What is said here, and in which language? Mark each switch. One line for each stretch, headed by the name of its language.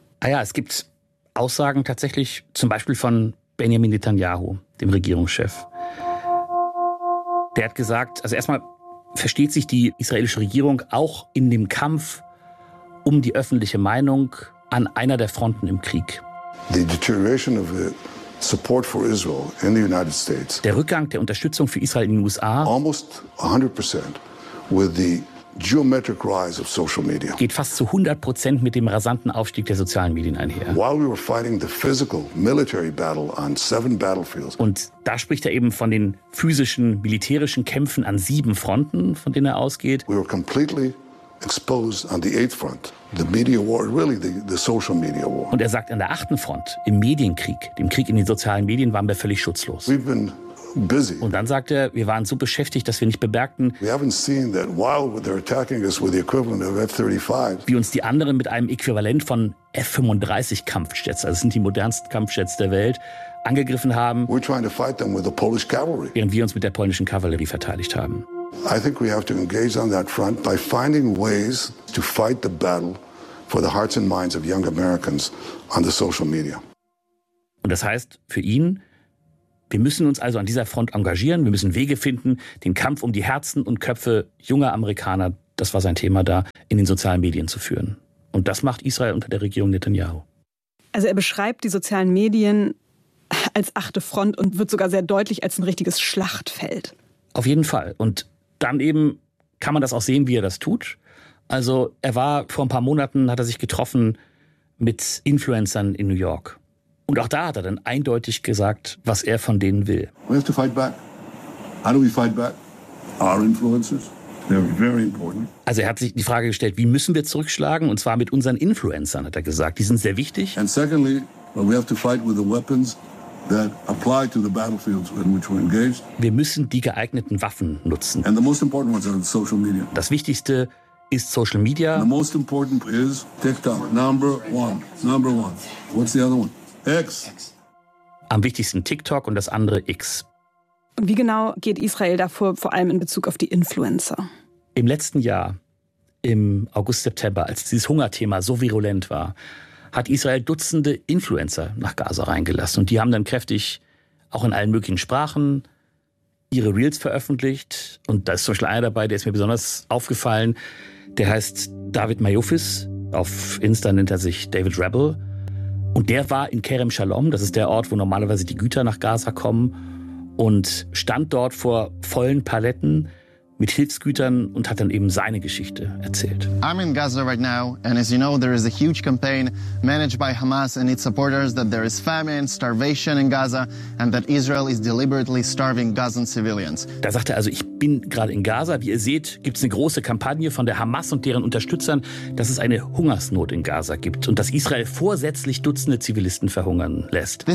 German: Ah ja, es gibt Aussagen tatsächlich, zum Beispiel von Benjamin Netanyahu, dem Regierungschef. Der hat gesagt, also erstmal versteht sich die israelische Regierung auch in dem Kampf um die öffentliche Meinung an einer der Fronten im Krieg.
English: The deterioration of the support for Israel in the United States.
German: Der Rückgang der Unterstützung für Israel in den USA.
English: Almost 100% with the geometric rise of social media.
German: Geht fast zu 100% mit dem rasanten Aufstieg der sozialen Medien einher.
English: While we were fighting the physical military battle on 7 battlefields.
German: Und da spricht er eben von den physischen militärischen Kämpfen an 7 Fronten, von denen er ausgeht.
English: We were completely exposed on the 8th front, the media war, really the social media war.
German: Und er sagt, an der 8. Front, im Medienkrieg, dem Krieg in den sozialen Medien, waren wir völlig schutzlos.
English: We've been busy.
German: Und dann sagt er, wir waren so beschäftigt, dass wir nicht bemerkten, wie uns die anderen mit einem Äquivalent von F-35 Kampfjets, also das sind die modernsten Kampfjets der Welt, angegriffen haben,
English: we're trying to fight them with the Polish cavalry.
German: Während wir uns mit der polnischen Kavallerie verteidigt haben.
English: I think we have to engage on that front by finding ways to fight the battle for the hearts and minds of young Americans on the social media.
German: Und das heißt für ihn, wir müssen uns also an dieser Front engagieren. Wir müssen Wege finden, den Kampf um die Herzen und Köpfe junger Amerikaner, das war sein Thema da, in den sozialen Medien zu führen. Und das macht Israel unter der Regierung Netanyahu. Also er beschreibt die sozialen Medien als 8. Front und wird sogar sehr deutlich als ein richtiges Schlachtfeld. Auf jeden Fall. Und dann eben kann man das auch sehen, wie er das tut. Also er war vor ein paar Monaten, hat er sich getroffen mit Influencern in New York. Und auch da hat er dann eindeutig gesagt, was er von denen will.
English: We have to fight back. How do we fight back? Our influencers. They're very important.
German: Also er hat sich die Frage gestellt, wie müssen wir zurückschlagen? Und zwar mit unseren Influencern, hat er gesagt. Die sind sehr wichtig.
English: And secondly, well, we have to fight with the weapons that apply to the battlefields in which we're engaged.
German: Wir müssen die geeigneten Waffen nutzen.
English: And the most important ones are social media.
German: Das Wichtigste ist Social Media.
English: The most important is TikTok, number one. What's the other one? X.
German: Am wichtigsten TikTok und das andere X. Und wie genau geht Israel davor, vor allem in Bezug auf die Influencer? Im letzten Jahr, im August, September, als dieses Hungerthema so virulent war, hat Israel Dutzende Influencer nach Gaza reingelassen. Und die haben dann kräftig, auch in allen möglichen Sprachen, ihre Reels veröffentlicht. Und da ist zum Beispiel einer dabei, der ist mir besonders aufgefallen. Der heißt David Mayofis. Auf Insta nennt er sich David Rebel. Und der war in Kerem Shalom. Das ist der Ort, wo normalerweise die Güter nach Gaza kommen. Und stand dort vor vollen Paletten mit Hilfsgütern und hat dann eben seine Geschichte erzählt.
English: I'm in Gaza right now, and as you know, there is a huge campaign managed by Hamas and its supporters that there is famine, starvation in Gaza, and that Israel is deliberately starving Gazan civilians.
German: Da sagt er also, ich bin gerade in Gaza. Wie ihr seht, gibt es eine große Kampagne von der Hamas und deren Unterstützern, dass es eine Hungersnot in Gaza gibt und dass Israel vorsätzlich Dutzende Zivilisten verhungern lässt.